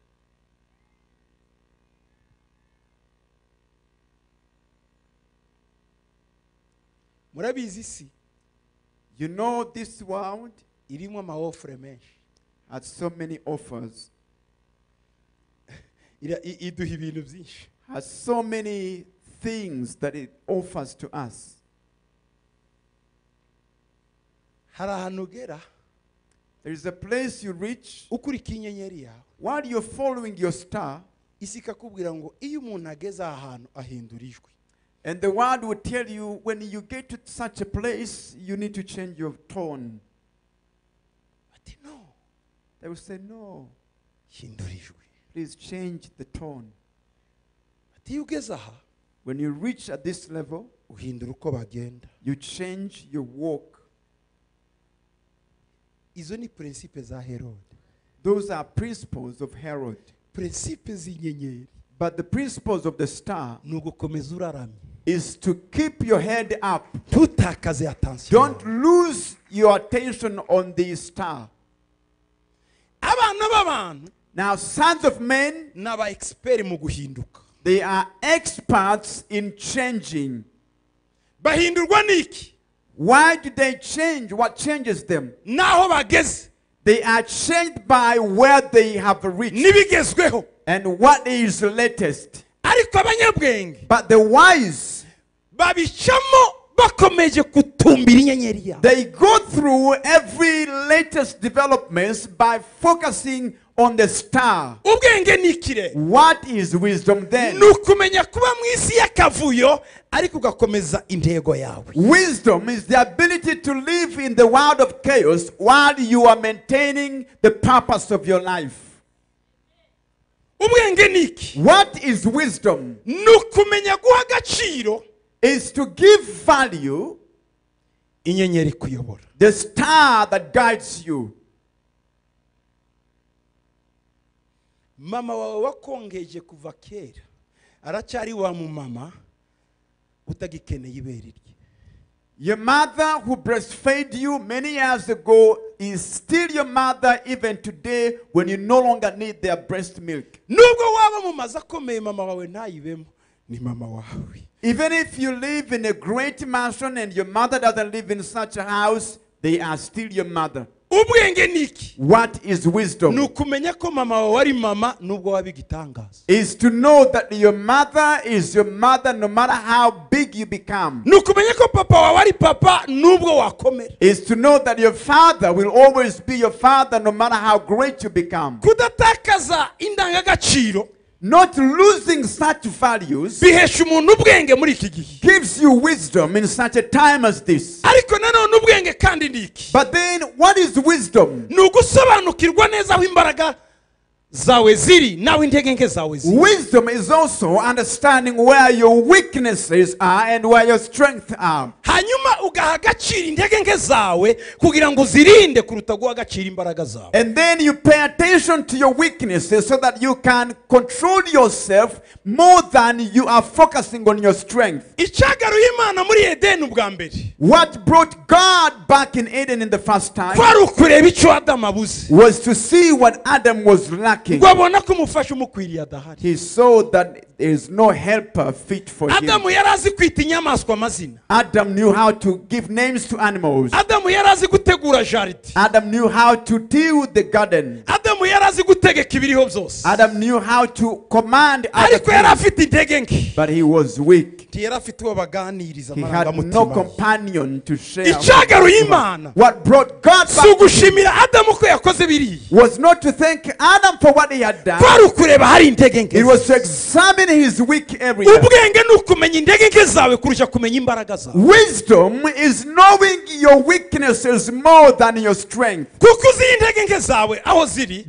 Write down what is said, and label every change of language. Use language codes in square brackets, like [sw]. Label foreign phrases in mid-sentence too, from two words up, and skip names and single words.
[rw] Murabizi isi [en] You know, this world [rw] irimo amaofure menshi. [en] has so many offers, [rw] Iduha ibintu byinshi. [en] has so many things that it offers to us. [rw] Hari ahantu ugera [en] There is a place you reach [rw] ukurikira inyenyeri yawe, [en] while you're following your star, [rw] isi ikakubwira ngo iyo umuntu ageze aha hantu ahindura ijwi. [en] and the world will tell you when you get to such a place, you need to change your tone. [rw] Ati no, [en] They will say, no, [rw] hindura ijwi. [en] please change the tone. [rw] Ati iyo ugeze aha [en] When you reach at this level, [rw] uhindura uko bagenda. [en] you change your walk. [rw] Izo ni principe za Herode. [en] Those are principles of Herod. [rw] Principe z'inyenyeri [en] But the principles of the star [rw] ni ugukomeza uraramye, [en] is to keep your head up. [rw] ntutakaze attention. [en] Don't lose your attention on the star. [rw] Abana b'abantu [en] Now, sons of men, [rw] ni aba expert mu guhinduka. [en] they are experts in changing. [rw] Bahindurwa n'iki? [en] Why do they change? What changes them? [rw] Naho bageze [en] They are changed by where they have reached [rw] n'ibigezweho. [en] and what is latest. [rw] Ariko abanyabwenge [en] But the wise, [rw] babicamo bakomeje kutumbira inyenyeri yawe. [en] they go through every latest developments by focusing on the star. [rw] Ubwenge ni ikire. [en] What is wisdom then? [rw] Ni ukumenya kuba mu isi y'akavuyo ariko ugakomeza intego yawe. [en] Wisdom is the ability to live in the world of chaos while you are maintaining the purpose of your life. [rw] Ubwenge ni iki? [en] What is wisdom? [rw] Ni ukumenya guha agaciro [en] Is to give value [rw] inyenyeri kuyobora. [en] the star that guides you. [rw] Mama wawe wakongeje kuva kera aracyari wa mu mama utagikeneye ibere rye. [en] Your mother who breastfed you many years ago is still your mother even today when you no longer need their breast milk. [rw] Nubwo waba mu mazu akomeye mama wawe ntayibemo, ni mama wawe. [en] Even if you live in a great mansion and your mother doesn't live in such a house, they are still your mother. [rw] Ubwenge ni iki? [en] What is wisdom? [rw] Ni ukumenya ko mama wawe ari mama nubwo waba igitangaza. [en] Is to know that your mother is your mother no matter how big you become. [rw] Ni ukumenya ko papa wawe ari papa nubwo wakomera. [en] Is to know that your father will always be your father no matter how great you become. [rw] Kudatakaza indangagaciro [en] Not losing such values [rw] bihesha umuntu ubwenge muri iki gihe. [en] gives you wisdom in such a time as this. [rw] Ariko nanone ubwenge kandi ni iki? [en] But then, what is wisdom? [rw] Ni ugusobanukirwa neza aho imbaraga zawe ziri nawe intege nke zawe ziri. [en] Wisdom is also understanding where your weaknesses are and where your strengths are. [rw] Hanyuma ugaha agaciro intege nke zawe kugira ngo uzirinde kuruta guha agaciro imbaraga zawe. [en] And then you pay attention to your weaknesses so that you can control yourself more than you are focusing on your strength. [rw] Icyagaruye Imana muri Edeni ubwa mbere, [en] What brought God back in Eden in the first time [rw] kwari ukureba icyo Adamu abuze. [en] was to see what Adam was lacking. [rw] Ngo abona ko umufasha umukwiriye adahari. [en] He saw that there is no helper fit for him. [rw] Adamu yari azi kwita inyamaswa amazina. [en] Adam knew how to give names to animals. [rw] Adamu yari azi gutegura jaride. [en] Adam knew how to till the garden. [rw] Adamu yari azi gutegeka ibiriho byose. [en] Adam knew how to command other [rw] Ariko yari [en] things, [rw] afite intege nke. [en] but he was weak. [rw] Yari afite uwo baganiriza [en] He had no [rw] amarangamutima. [en] companion to share. [rw] Icyagaruye Imana [en] What brought God [rw] si [en] back to him [rw] ugushimira Adamu ko yakoze biriya. [en] was not to thank Adam for what he had done. [rw] Kwari ukureba hari intege nke. [en] It was to examine his weak area. [rw] Ubwenge ni ukumenya intege nke zawe kurusha kumenya imbaraga zawe. [en] Wisdom is knowing your weaknesses more than your strength. [rw] Kuko uzi intege nke zawe aho ziri,